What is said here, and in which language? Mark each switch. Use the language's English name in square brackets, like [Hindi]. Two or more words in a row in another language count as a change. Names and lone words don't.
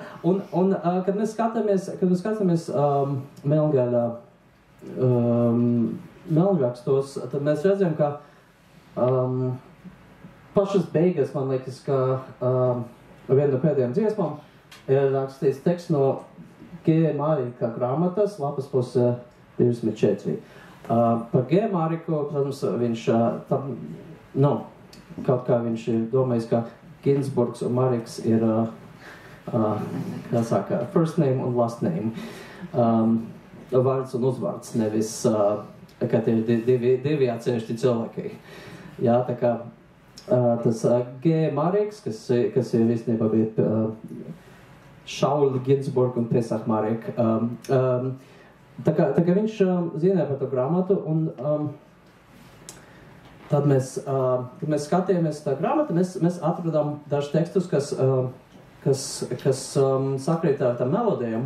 [Latvian] Un kad mēs skatāmies Melngaļā melnrakstos, tad mēs redzam, ka pašas beigas, man liekas, ka viena no pēdējām dziesmām ir rakstīts teksts no G. Marika grāmatas, lapas puse 24. Par G. Mariku, protams, viņš kaut kā viņš ir domājis, ka Ginsburgs un Mariks ir, kā saka, [English] first name un last name. [Latvian] Vārds un uzvārds, nevis ka tie ir divi atsevišķi cilvēki. Jā, tā kā tas G. Mareks, kas ir īstenībā bija Šauli Ginsburg un Pesach Marek. Tā kā viņš zināja par to grāmatu, un tad mēs skatījāmies tā grāmatu, mēs atradām dažus tekstus, kas sakrīt ar tām melodijām.